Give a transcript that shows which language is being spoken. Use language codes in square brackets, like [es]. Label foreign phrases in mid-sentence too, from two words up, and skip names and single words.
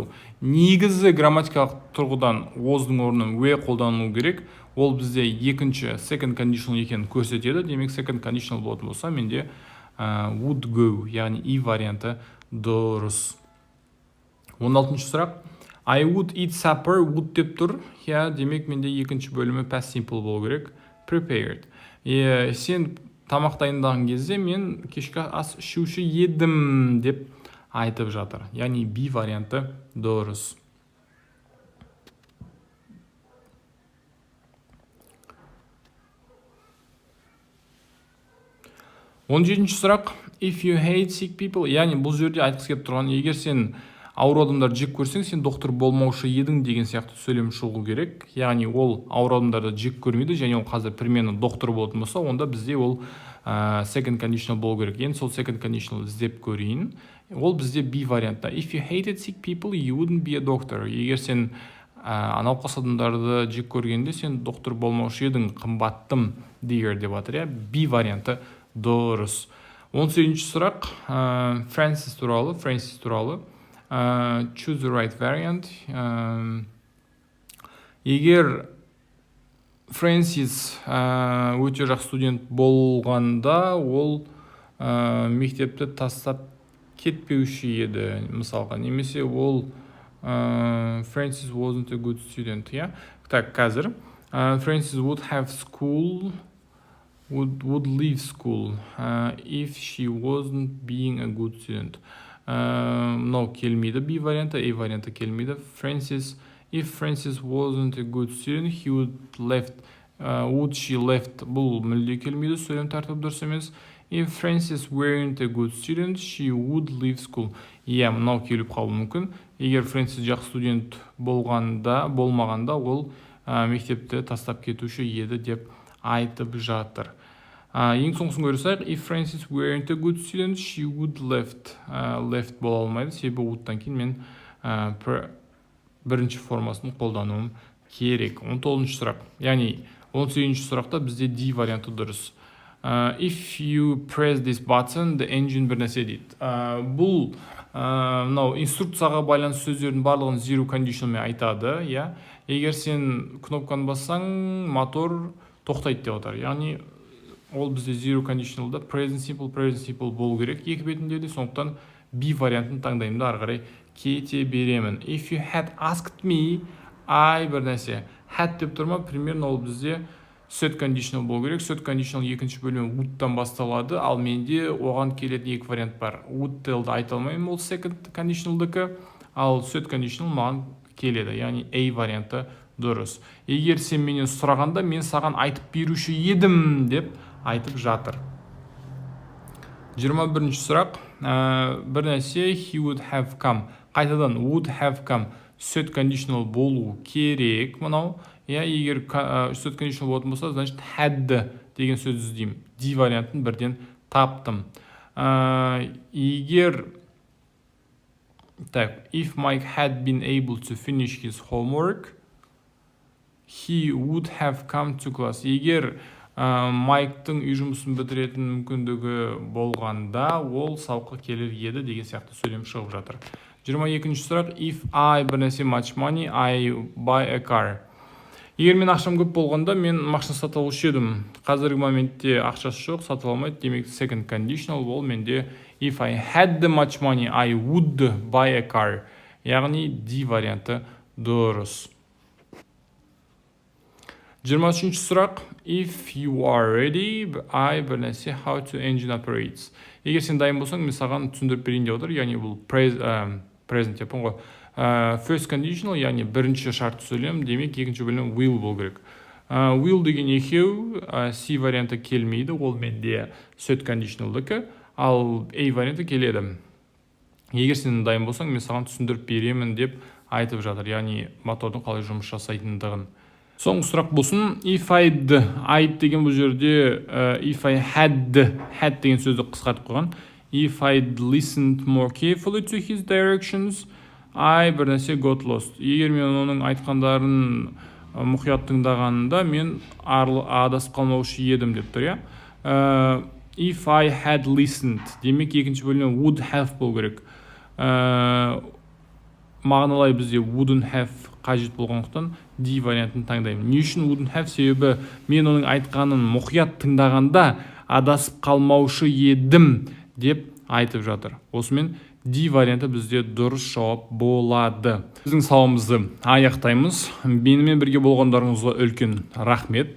[kk] Негізі грамматикалық тұрғыдан was'дың орнына were қолданылу керек. Ол бізде екінші [en] second conditional [kk] екенін көрсетеді. Демек [en] second conditional [kk] болатын болса менде [en] would go, [kk] яғни E варианты дұрыс. 16-ші сұрақ, [en] I would eat supper, would [kk] деп тұр. Демек менде екінші бөлімі [en] past simple [kk] болу керек. Prepared. Сен тамақ дайындаған кезде мен кешкі ас ішуші едім деп айтып жатыр. Яғни B варианты дұрыс. Он жетінші сұрақ, [en] if you hate sick people, [kk] яғни бұл жерде айтқысы келіп тұрған, егер сен ауыр адамдарды жек көрсең, сен доктор болмаушы едің деген сияқты сөйлем шығу керек. Яғни ол ауыр адамдарды жек көрмейді, және ол қазір примерно доктор болатын болса, онда бізде ол [en] second conditional [kk] болу керек. Енді сол [en] second conditional [kk] іздеп көрейін. Ол бізде B вариантта. [en] If you hated sick people, you wouldn't be a doctor. [kk] Егер сен науқас адамдарды жек көргенде, сен доктор болмаушы едің, қымбаттым dear деп жатыр. B варианты дұрыс. 18-ші сұрақ, Francis туралы. [en] Choose the right variant. [kk] Егер Фрэнсис өте жақсы студент болғанда, ол мектепті тастап кетпеуші еді, мысалға. Немесе ол [en] Francis wasn't a good student. Так, қазір Francis would leave school if she wasn't being a good student. [kk] Мынау келмейді. B варианты, A варианты келмейді. [en] If Francis wasn't a good student, would she left? [kk] Бұл мүлде келмейді, сөйлем тәртібі дұрыс емес. [en] If Francis weren't a good student, she would leave school. [kk] Мынау келіп қалуы мүмкін. Егер Francis жақсы студент болмағанда, ол мектепті тастап кетуші еді деп айтып жатыр. Ең соңғысын көрсек, [en] if Francis weren't a good student, she would left [kk] бола алмайды. Себебі would-тан кейін мен бірінші формасын қолдануым керек. 19-ші сұрақ. Яғни 18-ші сұрақта бізде D варианты дұрыс. [en] If you press this button, the engine [kk] бір нәрсе дейді. Бұл инструкцияға байланысты сөздердің барлығын [en] zero conditionalмен [kk] айтады. Егер сен кнопканы бассаң, мотор тоқтайды деп отыр. Яғни ол бізде [en] zero conditionalда present simple [kk] болу керек екі бетінде де, сондықтан B вариантын таңдаймын да ары қарай кете беремін. [en] If you had asked me, I [kk] бір нәрсе had деп тұрма, примерно ол бізде [en] third conditional [kk] болу керек. [en] Third conditional [kk] екінші бөлім would-тан басталады, ал менде оған келетін екі вариант бар. [en] Would tell'ді [kk] айта алмаймын, ол [en] second conditional'дікі, [kk] ал [en] third conditional [kk] маған келеді, яғни A варианты дұрыс. Егер сен менен сұрағанда, мен саған айтып беруші едім деп айтып жатыр. 21-ші сұрақ. Бір нәрсе [en] he would have come. [kk] Қайтадан [en] would have come third conditional [kk] болу керек. Мынау, егер [en] third conditional [kk] болатын болса, значит had деген сөз іздеймін. D вариантын бірден таптым. [en] Егер if Mike had been able to finish his homework, he would have come to class. [kk] Егер Майктың үй жұмысын бітіретін мүмкіндігі болғанда, ол сабаққа келер еді деген сияқты сөйлем шығып жатыр. 22-ші сұрақ. [en] If I [kk] бір нәрсе [en] much money, I buy a car. [kk] Егер мен ақшам көп болғанда, мен машина сатып алушы едім. Қазіргі моментте ақшасы жоқ, сатып алмайды. [en] Демек, second conditional [kk] ол менде [en] if I had the much money, I would buy a car. [kk] Яғни D варианты дұрыс. 23-ші сұрақ. [en] If you are ready, I [kk] бір нәрсе [en] how to engine operates. [kk] Егер сен дайын болсаң, мен саған түсіндіріп берейін деп отыр. Яғни бұл present депін ғой. [en] First conditional, [kk] яғни бірінші шарт сөйлем, демек екінші бөлім will болу керек. Will деген екеу, C варианты келмейді, ол менде [en] third conditional'дікі, [kk] ал A варианты келеді. Егер сен дайын болсаң, мен саған түсіндіріп беремін деп айтып жатыр, яғни мотордың қалай жұмыс жасайтындығын. Соңғы сұрақ болсын. [en] If I'd [kk] деген бұл жерде [en] if I had [kk] деген сөзді қысқартып қойған. [en] If I'd listened more carefully to his directions, I [kk] бір нәрсе [en] got lost. [kk] Егер мен оның айтқандарын мұқият тыңдағанында, мен адасып қалмаушы едім деп тұр, [en] If I had listened, [kk] демек екінші бөлім [en] would have [kk] болу керек. Мағыналай бізде [en] wouldn't have [kk] қажет болғандықтан D вариантын таңдаймын. Не үшін [en] wouldn't have? [kk] Себебі мен оның айтқанын мұқият тыңдағанда адасып қалмаушы едім деп айтып жатыр. Осымен D варианты бізде дұрыс жауап болады. Біздің сауалымызды аяқтаймыз. Менімен бірге болғандарыңызға үлкен рахмет.